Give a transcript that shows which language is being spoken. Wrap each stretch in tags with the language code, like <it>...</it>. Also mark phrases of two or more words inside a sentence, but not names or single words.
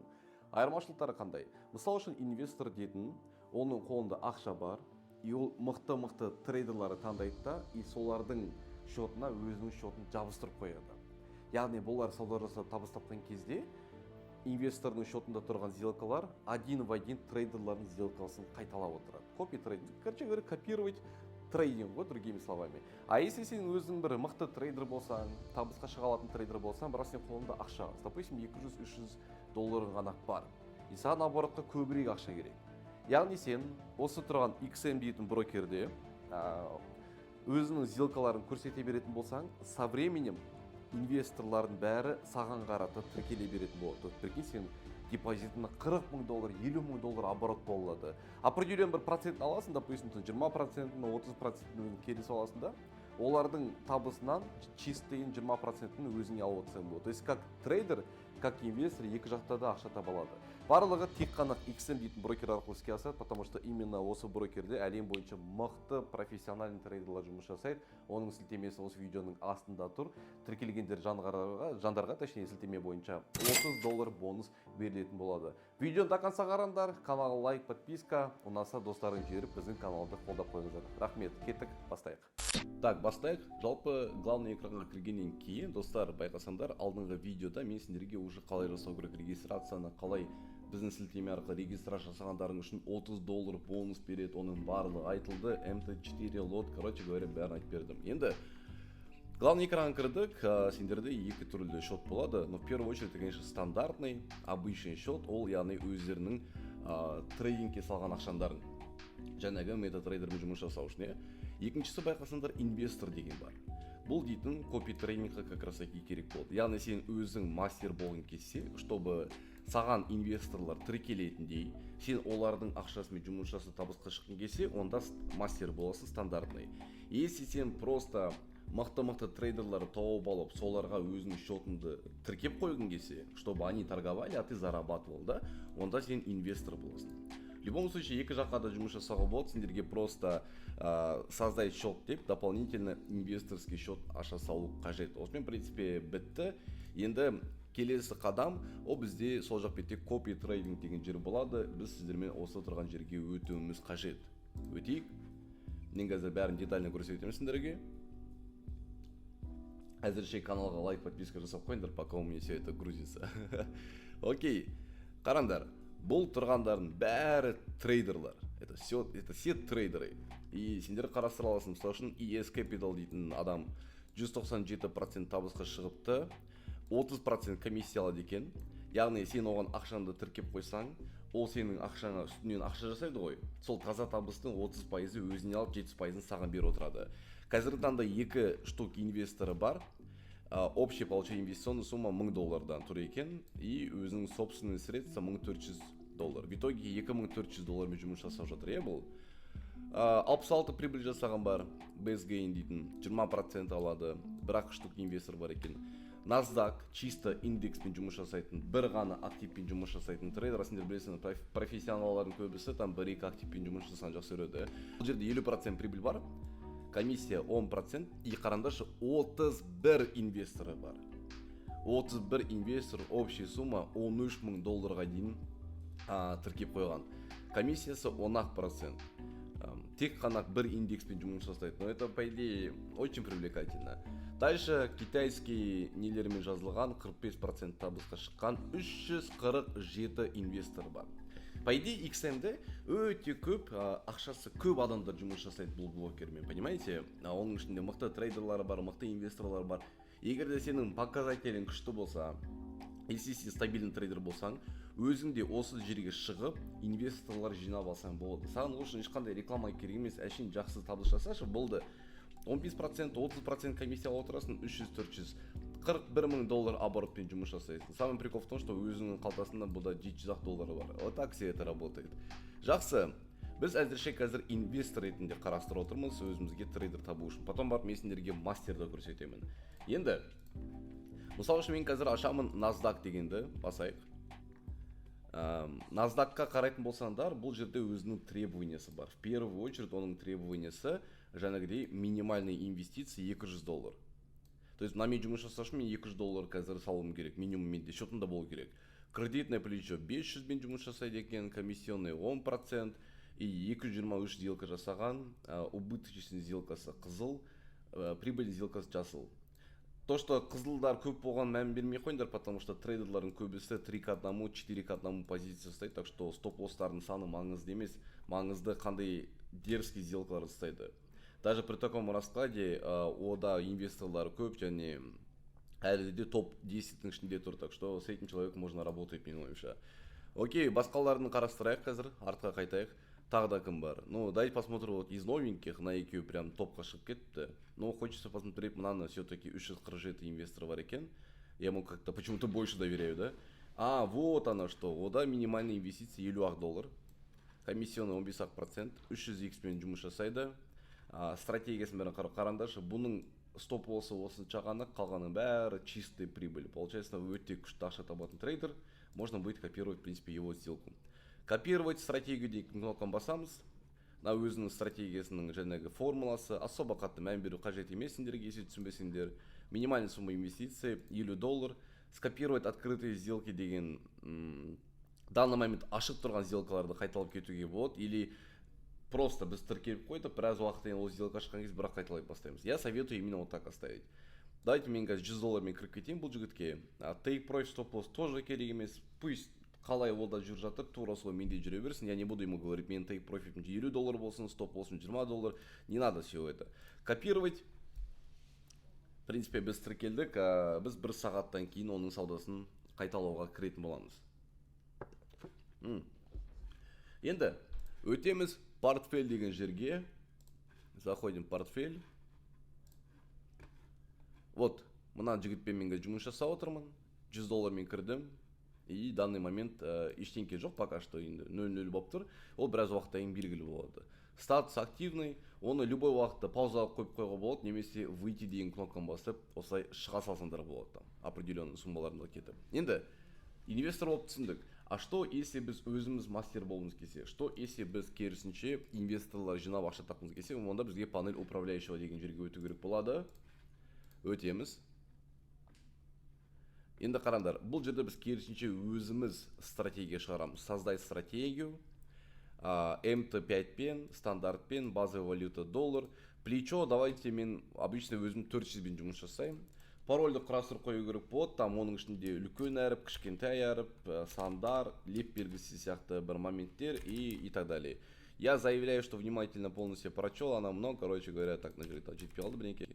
<kk>Айырмашылықтары қандай? Мысал үшін инвестор дейтін, оның қолында ақша бар, и ол мықты трейдерлары таңдайды да, и солардың шотына өзінің шотын жабыстырып қояды. Яғни бұлар сауда жасап табыс тапқан кезде инвестордың шотында тұрған сделкалар</kk> <ru>один в один</ru> <kk>трейдерлардың сделкасын қайталап отырады.</kk> <ru>Копи трейдинг. Короче говоря, копировать трейдинг, другими словами. А если</ru> <kk>сен өзің бір мықты трейдер болсаң, табысқа шыға алатын трейдер болсаң, бірақ сен қолыңда ақша, допустим, 200-300 долларың ғана бар. И саған оборотқа көбірек ақша керек. Яғни сен осы тұрған XM дейтін брокерде өзінің сделкаларын көрсете беретін болсаң,</kk> <ru>со временем</ru> <kk>инвесторлардың бәрі саған қарата тіркеле беретін болады. Прикинь, сен депозитына 40 мың доллар, 50 мың доллар оборот болады. Определен бір процент аласың, допустим, 20%, 30% келіс аласың да, олардың табысынан чистыйын 20% өзіңе алып отырсаң болады.</kk> <ru>То есть как трейдер, как инвестор</ru> <kk>екі жақта да ақша таба алады. Барлығы тек қана XM дейтін брокер арқылы іске асады,</kk> <ru>потому что именно</ru> <kk>осы брокерде әлем бойынша мықты профессиональный трейдерлар жұмыс жасайды. Оның сілтемесі осы видеоның астында тұр. Тіркелгендер жандарға, точнее сілтеме бойынша $30 бонус берілетін болады. Видеоны</kk> <ru>до конца</ru> <kk>қараңдар, каналға лайк, подписка, ұнаса достарын жіберіп біздің каналды қолдап қойыңыздар. Рахмет, кеттік, бастайық. Так, бастайық. Жалпы главный экранға кіргеннен кейін, достар, байқасаңдар, алдыңғы видеода мен сендерге уже қалай жасау керек регистрацияны, қалай біздің сілтеме арқылы регистрация жасағандарың үшін $30 бонус береді, оның барлығы айтылды, MT4 лот,</kk> <ru>короче говоря,</ru> <kk>бәрін айтып бердім. Енді главный экранға кірдік, сендерде екі түрлі счет болады,</kk> <ru>но в первую очередь, конечно, стандартный, обычный счет,</ru> <kk>ол яғни өздерінің трейдингке салған ақшандарың. Жаңағы метатрейдермен жұмыс жасау үшін. Екіншісі байқасаңдар инвестор деген бар. Бұл дейтін копи трейдингқа</kk> <ru>как раз таки</ru> <kk>керек болды. Яғни сен өзің мастер болғың келсе, чтобы саған инвесторлар тіркелетіндей, сен олардың ақшасымен жұмыс жасап табысқа шыққың келсе, онда мастер боласың стандартный. Если сен просто мықты трейдерларды тауып алып, соларға өзінің счетыңды тіркеп қойғың келсе,</kk> <ru>чтобы они торговали, а ты зарабатывал,</ru> <kk>да, онда сен инвестор боласың.</kk> <ru>В любом случае,</ru> <kk>екі жаққа да жұмыс жасауға болады, сендерге</kk> <ru>просто создать счет</ru> <kk>деп,</kk> <ru>дополнительно инвесторский счет</ru> <kk>аша салу қажет. Осымен,</kk> <ru>в принципе,</ru> <kk>бітті. Енді келесі қадам, ол бізде сол жақ бетте копи трейдинг деген жер болады. Біз сіздермен осы тұрған жерге өтуіміз қажет. Өтейік. Мен қазір бәрін детально көрсетемін сендерге. Әзірше каналға лайк, подписка жасап қойыңдар,</kk> <ru>пока у меня все это грузится.</ru> <kk>Окей, қараңдар. Бұл тұрғандардың бәрі трейдерлар.</kk> <ru>Это все трейдеры. И</ru> <kk>сендер қарастыра аласың. Мысалы үшін ES Capital дейтін адам 197% табысқа шығыпты, 30% комиссия алады екен. Яғни сен оған ақшаңды тіркеп қойсаң, ол сенің ақшаңа үстінен ақша жасайды ғой. Сол таза табыстың 30% өзіне алып, 70% саған беріп отырады. Қазіргі таңда екі штук инвесторы бар.</kk> <ru>Общее получение инвестиционная сумма</ru> <kk>$1000 тұр екен, и өзінің</kk> <ru>собственный средства</ru> <kk>$1400.</kk> <ru>В итоге $2400 жұмыс жасап жатыр.</ru> <kk>Бұл 66 прибыль жасаған бар, BSGain дейтін 20% алады, бірақ штук инвестор бар екен. NASDAQ чисто индекспен жұмыс жасайтын, бір ғана активпен жұмыс жасайтын трейдер, сендер білесің, профессионалдардың көбісі там 1-2 активпен жұмыс жасаған жақсы көреді. Бұл жерде 50% прибыль бар. Комиссия 10%, и қараңдаршы 31 инвесторы бар. 31 инвестор,</kk> <ru>общая сумма</ru> <kk>$13 000 дейін тіркеп қойған. Комиссиясы 10%. Тек қана бір индекспен жұмыс жасайды.</kk> <ru>Но это, по идее, очень привлекательно. Дальше китайский</ru> <kk>нелермен жазылған 45% табысқа шыққан 347 инвестор бар.</kk> <ru>По идее,</ru> <kk>XM-де өте көп ақшасы көп адамдар жұмыс жасайды бұл блокермен, понимаете? Оның ішінде мықты трейдерлары бар, мықты инвесторлар бар. Егер де сенің показателің күшті болса, если сен стабильный трейдер болсаң, өзің де осы жерге шығып, инвесторлар жинап алсаң болады. Саған үшін ешқандай реклама керек емес, әшейін жақсы табыс жасашы, болды. 15%, 30% комиссия алып отырасың, 300-400. $41 000 оборотпен жұмыс жасайсың.</kk> <ru>Самый прикол в том, что</ru> <kk>өзіңнің қалтасында бұда $700 бар.</kk> <ru>Вот так все это работает.</ru> <kk>Жақсы. Біз әзірше қазір инвестор ретінде қарастырып отырмыз өзімізге трейдер табу үшін. Потом барып мен сендерге мастерді көрсетемін. Енді, мысалы үшін мен қазір ашамын NASDAQ дегенді басайық. NASDAQ-қа қарайтын болсаңдар, бұл жерде өзінің требованиясы бар.</kk> <ru>В первую очередь</ru> <kk>оның требованиясы жаңағыдей</kk> <ru>минимальный инвестиция</ru> <kk>$200.</kk> <ru>То есть</ru> <kk>мына мен жұмыс жасау үшін мен $200 қазір салуым керек, минимум менде счетымда болу керек.</kk> <ru>Кредитное плечо</ru> <kk>500 мен жұмыс жасайды екен, комиссионный 10%, и 223 сделка жасаған, убыточный сделкасы қызыл, прибыльный сделкасы жасыл. То, что қызылдар көп болған мән бермей қойыңдар,</kk> <ru>потому что</ru> <kk>трейдерлардың көбісі 3 к 1, 4 к 1 позиция ұстайды,</kk> <ru>так что</ru> <kk>стоп-лосстардың саны маңызды емес, маңызды қандай дерзкий сделкалар ұстайды.</kk> <ru>Даже при таком раскладе</ru> <kk>ода инвесторлар көп және әлі де топ-10-тің ішінде тұр,</kk> <ru>так что с этим человеком можно работать,</ru> <kk>менің ойымша. Окей, басқаларын қарастырайық қазір, артқа қайтайық. Тағы да кім бар?</kk> <ru>Ну, давайте посмотрим вот из новеньких, на</ru> <kk>екеуі прям топқа шығып кетті.</kk> <ru>Но хочется посмотреть, мынаны все-таки 347</ru> <kk>инвестор бар екен.</kk> <ru>Я ему как-то почему-то больше доверяю, да? А, вот оно что.</ru> <kk>Ода</kk> <ru>минимальный инвестиция</ru> <kk>$50. Комиссионный 15%. 300x мен жұмыс жасайды. Стратегиясын бәрін қараңдаршы. Бұның стоп болса осынша ғана, қалғаның бәрі</kk> <ru>чистый прибыль.</ru> <kk>Получается, өте күшті ақша табатын трейдер.</kk> <ru>Можно будет копировать, в принципе, его сделку. Копировать стратегию</ru> <kk>дейік кнопканы басамыз. На өзінің стратегиясының жаңағы формуласы. Особо қатты мән беру қажет емес сендерге, если түсінбесеңдер.</kk> <ru>Минимальная сумма инвестиций $50. Скопировать открытые сделки</ru> <kk>деген</kk> <ru>в данный момент</ru> <kk>ашық тұрған сделкаларды қайталап кетуге болады.</kk> <ru>Или просто</ru> <kk>біз тіркеліп қойдық, біраз уақыттан ол сделка ашқан кезде бірақ қайталай бастаймыз.</kk> <ru>Я советую именно вот так оставить.</ru> <kk>Давайте мен қазір $100 мен кіріп кетейін бұл жігітке.</kk> <en>Take profit stop loss</en> <kk>тоже керек емес. Пусть қалай ол да жүріп жатыр, тура солай менде жүре берсін.</kk> <ru>Я не буду ему говорить,</ru> <kk>мен</kk> <en>take profit</en> <kk>$50 болсын, стоп болсын $20.</kk> <ru>Не надо все это. Копировать. В принципе,</ru> <kk>біз тіркелдік, біз бір сағаттан кейін оның саудасын қайталауға кіретін боламыз. Енді өтеміз портфель деген жерге.</kk> <ru>Заходим в портфель. Вот,</ru> <kk>мына жігітпен мен жұмыс жасап отырмын. $100 мен кірдім.</kk> <ru>И данный момент</ru> <kk>ештеңке жоқ,</kk> <ru>пока что</ru> <kk>енді 0-0 болып тұр. Ол біраз уақытта ең белгілі болады.</kk> <ru>Статус активный,</ru> <kk>оны любой уақытта паузаға қойып қойға болады, немесе выйти деген кнопканы басып, осылай шыға салсаңдар болады там, определенный суммаларында кетіп. Енді инвестор болып түсіндік.</kk> <ru>А что если</ru> <kk>біз өзіміз мастер болғымыз келсе?</kk> <ru>Что если</ru> <kk>біз керісінше инвесторлар жинап ақша тапқымыз келсе, онда бізге</kk> <ru>панель управляющего</ru> <kk>деген жерге өту керек болады. Өтеміз. Енді қараңдар, бұл жерде біз керісінше өзіміз стратегия шығарамыз.</kk> <ru>Создай стратегию, MT5 стандартпен, базовая валюта доллар. Плечо, давайте</ru> <kk>мен обычно өзім 400 бен жұмыс жасаймын. Парольді құрастырып қою керек болады, там оның ішінде үлкен әріп, кішкентай әріп, сандар, леп белгісі сияқты бір моменттер</kk> <ru>и так далее. Я заявляю, что внимательно полностью прочел, она много, короче говоря, так нажали,</ru> <kk>жетпей қалды бірнеке.</kk>